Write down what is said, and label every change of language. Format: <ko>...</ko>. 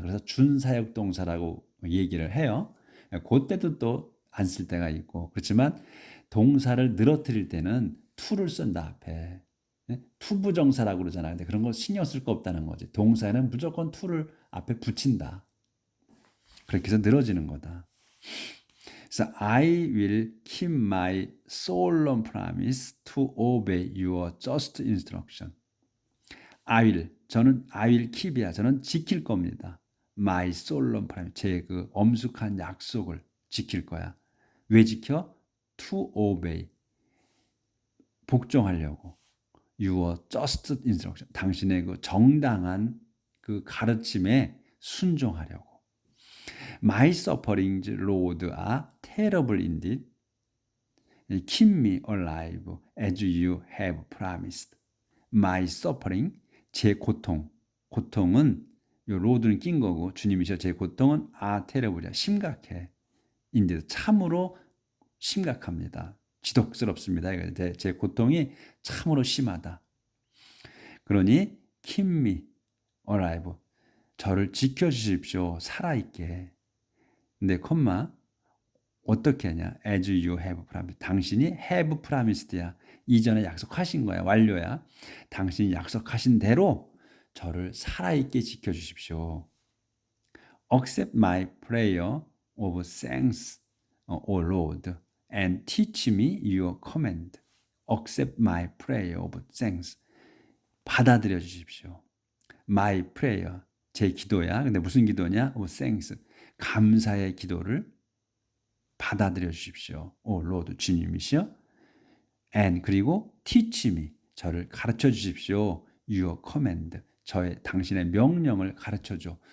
<ko>그래서 준사역동사라고 얘기를 해요. 그때도 또 안 쓸 때가 있고 그렇지만 동사를 늘어뜨릴 때는 to를 쓴다 앞에. 투부정사라고 그러잖아요. 근데 그런 거 신경 쓸 거 없다는 거지. 동사에는 무조건 to를 앞에 붙인다. 그렇게 해서 늘어지는 거다.</ko> <en>그래서 I will keep my solemn promise to obey your just instruction.</en> <ko>저는</ko> <en>I will keep</en> <ko>이야. 저는 지킬 겁니다.</ko> <en>My solemn promise.</en> <ko>제 그 엄숙한 약속을 지킬 거야. 왜 지켜?</ko> <en>To obey.</en> <ko>복종하려고.</ko> <en>Your just instruction.</en> <ko>당신의 그 정당한 그 가르침에 순종하려고.</ko> <en>My sufferings, Lord, are terrible indeed. Keep me alive as you have promised. My suffering,</en> <ko>제 고통은 요 로드는 낀 거고 주님이셔. 제 고통은 terrible이야. 심각해. 인데ed 참으로 심각합니다. 지독스럽습니다. 제 고통이 참으로 심하다. 그러니</ko> <en>keep me alive.</en> <ko>저를 지켜주십시오. 살아있게. 근데 콤마 어떻게 하냐?</ko> <en>As you have promised.</en> <ko>당신이 have promised야. 이전에 약속하신 거야. 완료야. 당신이 약속하신 대로 저를 살아있게 지켜주십시오.</ko> <en>Accept my prayer of thanks, O Lord, and teach me your command. Accept my prayer of thanks.</en> <ko>받아들여 주십시오.</ko> <en>My prayer,</en> <ko>제 기도야. 근데 무슨 기도냐?</ko> <en>of thanks,</en> <ko>감사의 기도를 받아들여 주십시오. 오 로드, 주님이시여. And 그리고</ko> <en>teach me,</en> <ko>저를 가르쳐 주십시오.</ko> <en>Your command,</en> <ko>당신의 명령을 가르쳐 줘.</ko>